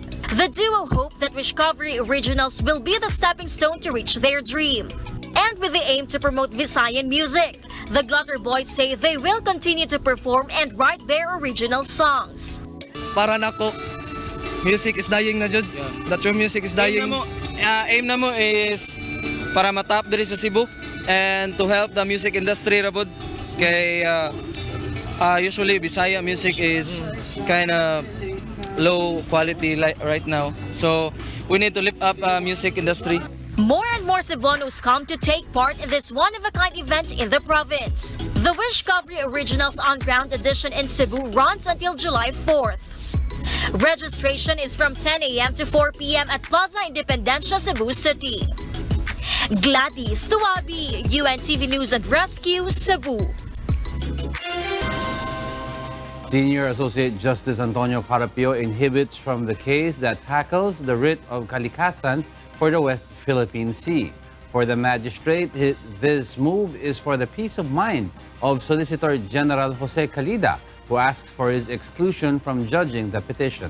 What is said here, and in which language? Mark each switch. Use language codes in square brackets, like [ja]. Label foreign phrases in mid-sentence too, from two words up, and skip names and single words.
[en] The duo hope that Wishcovery Originals will be the stepping stone to reach their dream. And with the aim to promote Visayan music, the Glotter Boys say they will continue to perform and write their original songs. [ceb] Para nako, [en] music is dying [ceb] na jud. [en] The true music is dying. Aim na mo is [ceb] para matap diri sa Cebu [en] and to help the music industry [ceb] rabod kay [en] usually Bisaya music is kind of low quality right now, so we need to lift up music industry. More and more Cebuanos come to take part in this one-of-a-kind event in the province. The Wishcovery Originals on-ground edition in Cebu runs until July 4th. Registration is from 10 a.m. to 4 p.m. at Plaza Independencia, Cebu City. Gladys Tuwabi, UNTV News and Rescue, Cebu. Senior Associate Justice Antonio Carapio inhibits from the case that tackles the writ of kalikasan for the West Philippine Sea. For the magistrate, this move is for the peace of mind of Solicitor General Jose Calida, who asks for his exclusion from judging the petition.